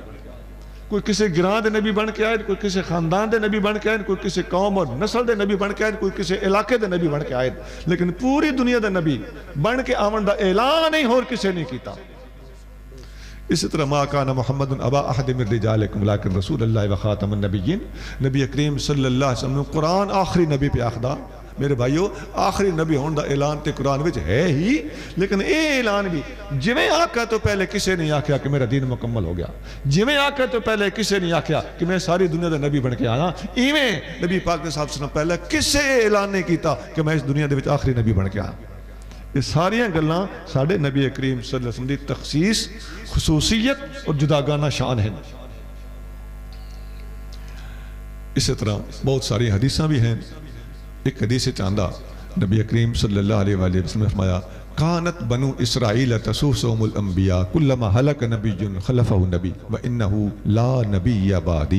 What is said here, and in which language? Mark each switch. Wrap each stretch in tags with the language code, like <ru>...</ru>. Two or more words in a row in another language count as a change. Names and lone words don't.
<pa>کوئی کسی گراں دے نبی بن کے آئے, کوئی کسی خاندان دے نبی بن کے آئے, کوئی کسی قوم اور نسل دے نبی بن کے آئے, کوئی کسی علاقے دے نبی بن کے آئے, لیکن پوری دنیا دے نبی بن کے آمن دا اعلان نہیں اور کسی نہیں کیتا. اسی طرح</pa> <ar>ما کان محمد ابا احد من رجالکم</ar> <pa>لیکن</pa> <ar>رسول اللہ و خاتم النبیین,</ar> <pa>نبی کریم صلی اللہ علیہ وسلم قرآن آخری نبی پہ آخدہ. میرے بھائیو آخری نبی ہون دا اعلان تے قرآن وچ ہے ہی, لیکن اے اعلان بھی جویں آقا تو پہلے کسے نہیں آکھیا کہ میرا دین مکمل ہو گیا, جویں آقا تو پہلے کسے نہیں آکھیا کہ میں ساری دنیا دا نبی بن کے آیا, ایویں نبی پاک نے صاحب سنم پہلے کسے اعلان نہیں کیتا کہ میں اس دنیا دے وچ آخری نبی بن کے آیا. یہ ساریاں گلاں ساڑھے نبی کریم صلی اللہ علیہ وسلم دی تخصیص, خصوصیت اور جداگانہ شان ہیں. اسی طرح بہت ساری حدیثاں بھی ہیں. ایک حدیث چاندہ نبی کریم صلی اللہ علیہ وآلہ وسلم نے فرمایا</pa> <ar>کانت بنو اسرائیل تسوسهم الانبیاء کلما حلق نبی خلفہ نبی وانہو لا نبی بعدی.</ar>